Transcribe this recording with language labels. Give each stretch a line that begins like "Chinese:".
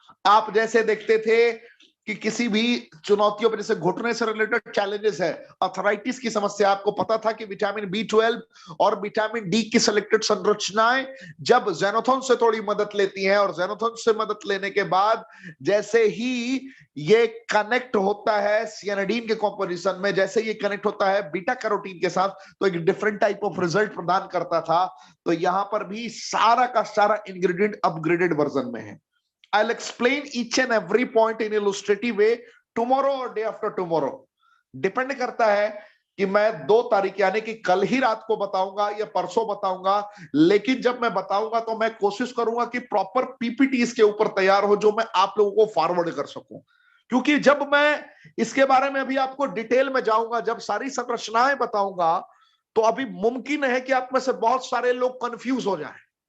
Hindi: आप जैसे देखते थे कि किसी भी चुनौतियों पर, जैसे घुटने से रिलेटेड चैलेंजेस है, अर्थराइटिस की समस्या, आपको पता था कि विटामिन बी12 और विटामिन डी की सिलेक्टेड संरचनाएं जब ज़ेनोथॉन से थोड़ी मदद लेती हैं, और ज़ेनोथॉन से मदद लेने के बाद जैसे ही ये कनेक्ट होता है सियानिडीन के कॉम्पोजिशन में, जैसे ये कनेक्ट होता है बीटा कैरोटीन के साथ, तो एक डिफरेंट टाइप ऑफ रिजल्ट प्रदान करता था। तो यहां पर भी सारा का सारा इंग्रेडिएंट अपग्रेडेड वर्जन में है।
English: I'll explain each and every point in illustrative way tomorrow or day after tomorrow.
Hindi: Depend करता है कि मैं 2 तारीख यानी कि कल ही रात को बताऊंगा या परसों बताऊंगा। लेकिन जब मैं बताऊंगा तो मैं कोशिश करूंगा कि प्रॉपर पीपीटी इसके ऊपर तैयार हो, जो मैं आप लोगों को फॉरवर्ड कर सकूं। क्योंकि जब मैं इसके बारे में अभी आपको डिटेल में जाऊंगा, जब सारी संरचनाएं बताऊंगा, तो अभी मुमकिन है कि आप में से बहुत सारे लोग कंफ्यूज हो जाएं।